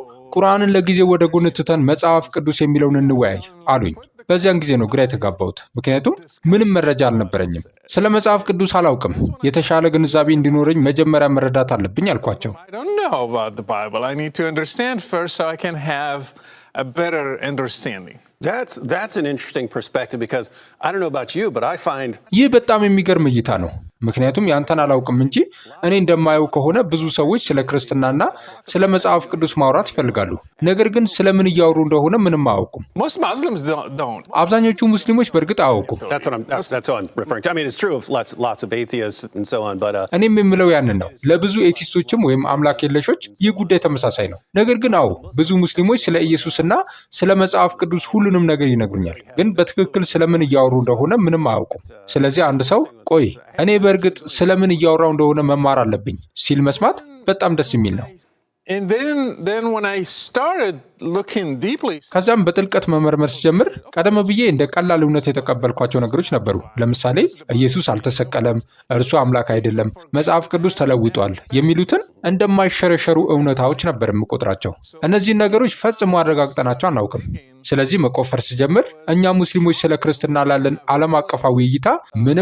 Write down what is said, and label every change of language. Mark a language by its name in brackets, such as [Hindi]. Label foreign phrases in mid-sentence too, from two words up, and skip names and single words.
[Amharic] ቁርአንን ለጊዜው ወደ ጎን ትተን መጽሐፍ ቅዱስ የሚለውን እንወያይ አሉኝ። በዚያን ጊዜ ነው ግራ የተጋባሁት፣ ምክንያቱም ምንም መረጃ አልነበረኝም። ስለ መጽሐፍ ቅዱስ አላውቅም። የተሻለ ግንዛቤ እንዲኖረኝ መጀመሪያ መረዳት አለብኝ አልኳቸው። [English] I don't know about the Bible. I need to understand first so I can have a better understanding. That's an interesting perspective because I don't know about you, but I find [Amharic] ይህ በጣም የሚገርም እይታ ነው። ምክንያቱም ያንተን አላውቅም እንጂ እኔ እንደማየው ከሆነ ብዙ ሰዎች ስለ ክርስትናና ስለ መጽሐፍ ቅዱስ ማውራት ይፈልጋሉ፣ ነገር ግን ስለምን እያወሩ እንደሆነ ምንም አያውቁም። [English] Most Muslims don't. [Amharic] አብዛኞቹ ሙስሊሞች በእርግጥ አያውቁም። [English] that's what I'm referring to. I mean, it's true of lots of atheists and so on, but [Amharic] እኔም የምለው ያንን ነው። ለብዙ ኤቲስቶችም ወይም አምላክ የለሾች ይህ ጉዳይ ተመሳሳይ ነው። ነገር ግን ብዙ ሙስሊሞች ስለ ኢየሱስና ስለ መጽሐፍ ቅዱስ ሁሉንም ነገር ይነግሩኛል፣ ግን በትክክል ስለምን እያወሩ እንደሆነ ምንም አያውቁም። ስለዚህ አንድ ሰው ቆይ እኔ በእርግጥ ስለምን እያወራው እንደሆነ መማር አለብኝ ሲል መስማት በጣም ደስ የሚል ነው። [English] And then when I started looking deeply, [Amharic] ከዚያም በጥልቀት መመርመር ሲጀምር ቀደም ብዬ እንደ ቀላል እውነት የተቀበልኳቸው ነገሮች ነበሩ። ለምሳሌ ኢየሱስ አልተሰቀለም፣ እርሱ አምላክ አይደለም፣ መጽሐፍ ቅዱስ ተለውጧል የሚሉትን እንደማይሸረሸሩ እውነታዎች ነበር የምቆጥራቸው። እነዚህን ነገሮች ፈጽሞ አረጋግጠናቸው አናውቅም። ስለዚህ መቆፈር ሲጀምር እኛ ሙስሊሞች ስለ ክርስትና ላለን ዓለም አቀፋዊ እይታ ምንም